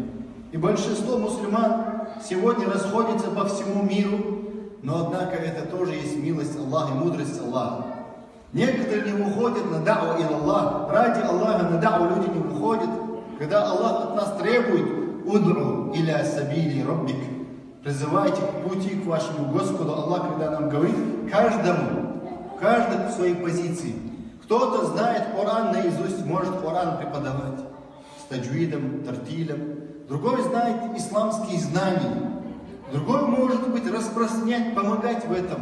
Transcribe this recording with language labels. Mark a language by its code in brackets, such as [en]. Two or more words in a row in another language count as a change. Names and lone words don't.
[ru] И большинство мусульман сегодня расходятся по всему миру, но однако это тоже есть милость Аллаха и мудрость Аллаха. Некоторые не выходят на [ar] دعوة إلى الله. [ru] Ради Аллаха на да'у люди не выходят. Когда Аллах от нас требует: [ar] ادع إلى سبيل ربك, [ru] призывайте к пути к вашему Господу. Аллах, когда нам говорит, каждый в своей позиции. Кто-то знает Коран наизусть, может Коран преподавать с таджвидом, тартилем. Другой знает исламские знания. Другой, может быть, распространять, помогать в этом.